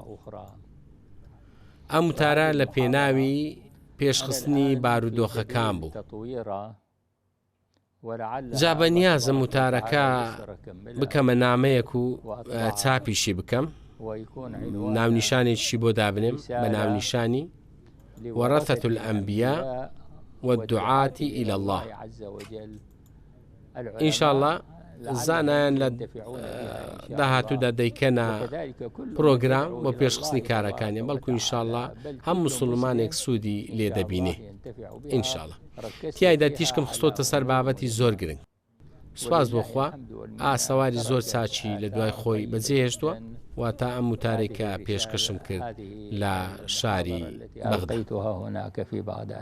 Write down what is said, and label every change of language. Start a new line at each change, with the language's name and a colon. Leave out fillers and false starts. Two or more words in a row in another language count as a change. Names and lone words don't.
Central Kurdish: ئەم وتارە لە پێناوی پێشخستنی بارودۆخەکان بوو. جا بەنیازم وتارەکە بکەمە نامەیەک و چاپیشی بکەم، ناونیشانێکی بۆ دابنێم بە ناونیشانی وەرەثەة الأنبیاء والدعاة إلى الله. ئینشاءالله زانایان لە داهاتوودا دەیکەنە پرۆگرام بۆ پێشخستنی کارەکانی، بەڵکو ئینشاءالله هەم مسلمانێک سوودی لێ دەبینێ ئینشاءالله. تیایدا تیشکم خستۆتە سەر بابەتی زۆر گرنگ. سوپاس بۆخوا ئاسەواری زۆر چاچی لە دوای خۆی بەجێهێشتووە، واتە ئەم وتارێک کە پێشکەشم کرد لە شاری بەغدا.